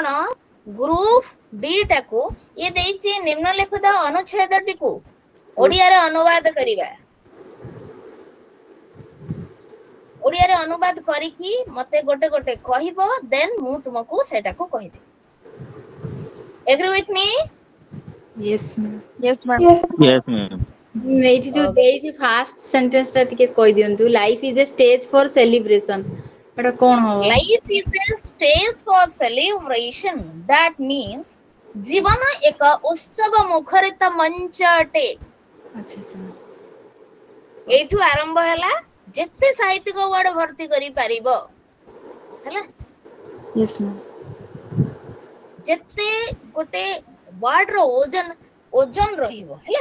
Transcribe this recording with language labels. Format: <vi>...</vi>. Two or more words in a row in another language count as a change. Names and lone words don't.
<or>ଗ୍ରୁପ ଡି ଟାକୁ ଇଏ ଦେଇଛି ନିମ୍ନଲିଖିତ ଅନୁଚ୍ଛେଦଟିକୁ ଓଡ଼ିଆରେ ଅନୁବାଦ କରିବା। ଓଡ଼ିଆରେ ଅନୁବାଦ କରିକି ମତେ ଗୋଟେ ଗୋଟେ କହିବ, ଦେନ୍ ମୁଁ ତୁମକୁ ସେଟାକୁ କହିଦେବି।</or> <en>Agree with me? Yes ma'am. yes ma'am Yes, ma'am.</en> <or>ଏଇଠି ଯୋଉ ଦେଇଛି</or> <en>first sentence</en> <or>ଟା ଟିକେ କହିଦିଅନ୍ତୁ।</or> <en>Life is a stage for celebration,</en> <or>ଏଟା କଣ ହବ?</or> <en>Life is a stage for celebration. That means</en> <or>ଜୀବନ ଏକ ଉତ୍ସବ ମୁଖରିତ ମଞ୍ଚ ଅଟେ। ଆଚ୍ଛା ଆଚ୍ଛା। ଏଇଠୁ ଆରମ୍ଭ ହେଲା, ଯେତେ ସାହିତ୍ୟିକ ୱାର୍ଡ ଭର୍ତ୍ତି କରିପାରିବ ହେଲା।</or> <en>Yes ma'am.</en> <or>ଯେତେ ଗୋଟେ ୱାର୍ଡ ର ଓଜନ ରହିବ ହେଲା।</or>